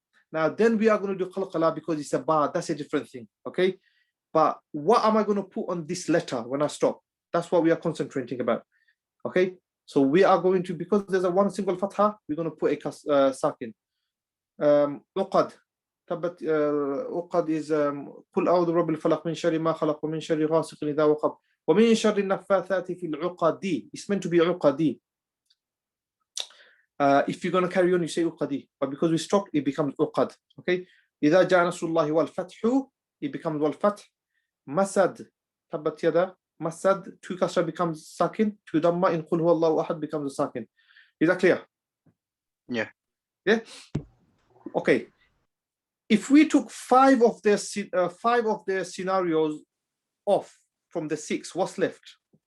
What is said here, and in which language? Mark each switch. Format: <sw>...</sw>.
<en>Now then we are going to do qalqala because it's a ba, that's a different thing, okay? But what am I going to put on this letter when I stop? That's what we are concentrating about, okay? So we are going to, because there's a 1 single fatha, we're going to put a sakin. Uqad,</en> <ar>tabbat uqad is قل أعوذ برب الفلق من شر ما خلق ومن شر غاسق إذا وقب ومن شر النفاثات في العقد.</ar> <en>It's meant to be uqadi. If you're going to carry on, you say uqadi, but because we stopped, it becomes uqad. Okay.</en> <ar>إذا جاء نصر الله والفتح,</ar> <en>it becomes</en> <ar>والفتح.</ar> <en>Masad, tabbat yada, masad, 2 kasra becomes sakin, 2 dhamma in</en> <ar>قل هو الله أحد</ar> <en>becomes a sakin. Is that clear? Yeah. Yeah. Okay. If we took 5 of their scenarios off from the 6, what's left?</en>